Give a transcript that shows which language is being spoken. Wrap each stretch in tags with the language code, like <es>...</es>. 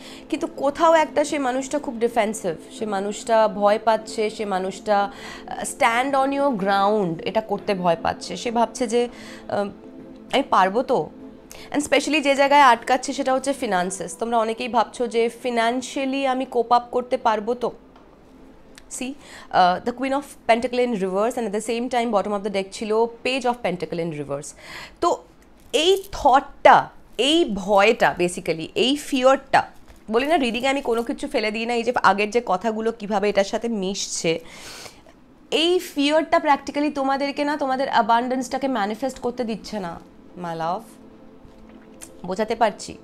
<bn>কিন্তু কোথাও একটা সে মানুষটা খুব ডিফেন্সিভ, সে মানুষটা ভয় পাচ্ছে, সে মানুষটা</bn> <en>stand on your ground</en> <bn>এটা করতে ভয় পাচ্ছে। সে ভাবছে যে আমি পারবো তো। অ্যান্ড স্পেশালি যে জায়গায় আটকাচ্ছে সেটা হচ্ছে ফিনান্সেস। তোমরা অনেকেই ভাবছো যে ফিনান্সিয়ালি আমি কোপ আপ করতে পারবো তো।</bn> <en>See, the Queen of Pentacle in reverse, and at the same time bottom of the deck ছিল Page of Pentacle in reverse.</en> <bn>তো এই থটটা, এই ভয়টা, বেসিক্যালি এই ফিয়ারটা, বলি না রিডিংয়ে আমি কোনো কিছু ফেলে দিই না, এই যে আগের যে কথাগুলো কিভাবে এটার সাথে মিশছে, এই ফিয়ারটা প্র্যাকটিক্যালি তোমাদেরকে না তোমাদের অ্যাবান্ডেন্সটাকে ম্যানিফেস্ট করতে দিচ্ছে না মাই লাভ। বোঝাতে পারছি?</bn>